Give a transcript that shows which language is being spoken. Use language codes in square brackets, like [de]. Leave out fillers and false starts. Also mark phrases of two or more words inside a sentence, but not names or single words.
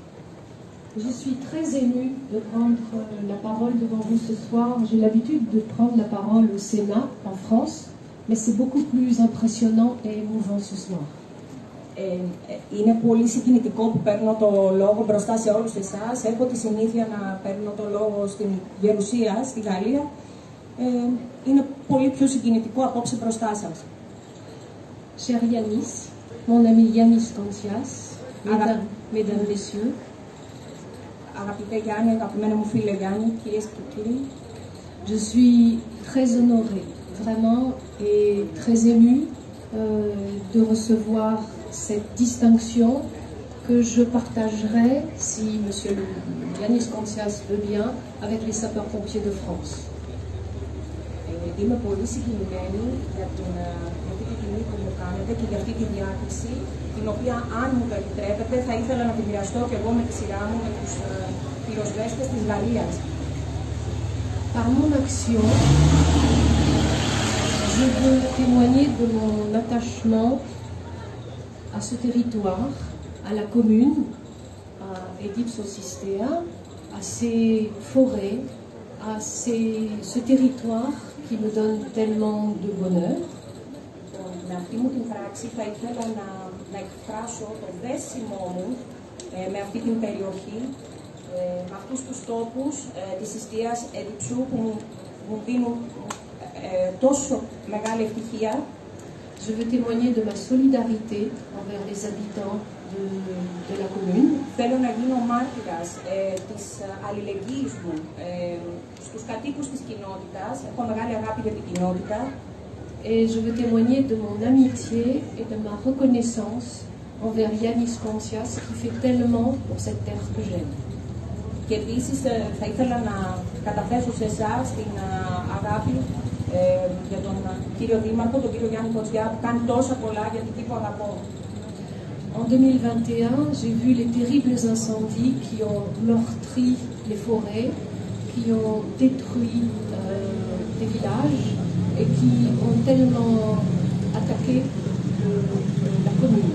[fr] Je suis très émue de prendre la parole devant vous ce soir. J'ai l'habitude de prendre la parole au Sénat, en France, mais c'est beaucoup plus impressionnant et émouvant ce soir. [el] Είναι πολύ συγκινητικό που παίρνω το λόγο μπροστά σε όλους εσάς. Έχω τη συνήθεια να παίρνω το λόγο στην Γερουσία, στη Γαλλία. Είναι πολύ πιο συγκινητικό απόψε μπροστά σας. [fr] Cher Yanis, mon ami Yanis Contias, mesdames, messieurs, [el] Αγαπητέ Γιάννη, αγαπημένο μου φίλε Γιάννη, κυρίες και κύριοι, [fr] je suis très honorée, vraiment, et très émue de recevoir cette distinction que je partagerai, si Monsieur Yanis Contias veut bien, avec les sapeurs-pompiers de France. [el] Είμαι πολύ συγκινημένη για αυτή τη τιμή που μου κάνετε και για αυτή τη διάκριση, την οποία, αν μου το επιτρέπετε, θα ήθελα να τη μοιραστώ και εγώ με τη σειρά μου με τους πυροσβέστες της Γαλλίας. [fr] Par mon action, je veux témoigner de mon attachement à ce territoire, à la commune, à Edip-Sosistea, à ces forêts, à ce territoire qui me donne tellement de bonheur. [el] Με αυτή μου την πράξη θα ήθελα να εκφράσω το δέσιμό μου με αυτή την περιοχή, με αυτούς τους τόπους της εστίας Εδιψού που μου δίνουν τόσο μεγάλη ευτυχία. [fr] Je veux témoigner de ma solidarité envers les habitants de la commune. [el] Θέλω να γίνω μάρτυρας της αλληλεγγύης μου στους κατοίκους της κοινότητας. Έχω μεγάλη αγάπη για την κοινότητα. [fr] Et je veux témoigner de mon amitié et de ma reconnaissance envers Yanis Contias qui fait tellement pour cette terre que j'aime. [el] Και επίσης θα ήθελα να καταθέσω σε εσάς την αγάπη για τον κύριο Δήμαρχο, τον κύριο Γιάννη Κοτσιά, που κάνει τόσα πολλά για την γη που αγαπώ. [fr] En 2021, j'ai vu les terribles incendies qui ont meurtri les forêts, qui ont détruit des villages et qui ont tellement attaqué la commune.